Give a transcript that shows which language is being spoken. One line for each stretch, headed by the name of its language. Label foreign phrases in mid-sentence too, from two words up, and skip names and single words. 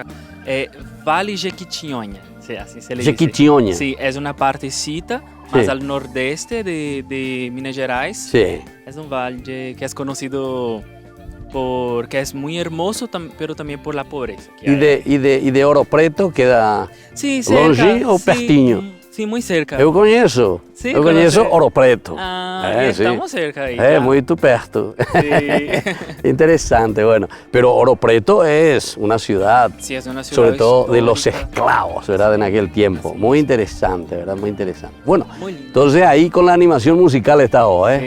Spanish: Vale Jequitinhonha, sí, así se le Jequitinhonha. dice. Sí, es una partecita más al nordeste de Minas Gerais. Sí. Es un valle que es conocido porque es muy hermoso, pero también por la pobreza. ¿Y de Ouro Preto queda
Portuguese: longe ou pertinho?
Spanish: Sí, muy cerca.
Portuguese: Eu conheço.
Spanish: Sí,
Portuguese: eu conheço Ouro Preto.
Spanish: Estamos cerca ahí. Muy perto. Sí. Interesante, bueno. Pero Ouro Preto es una ciudad, Sí, es una ciudad sobre todo de los histórica. esclavos, ¿verdad? En aquel tiempo. Muy interesante, ¿verdad? Muy interesante. Bueno, Muy lindo. entonces ahí con la animación musical está vos, ¿eh?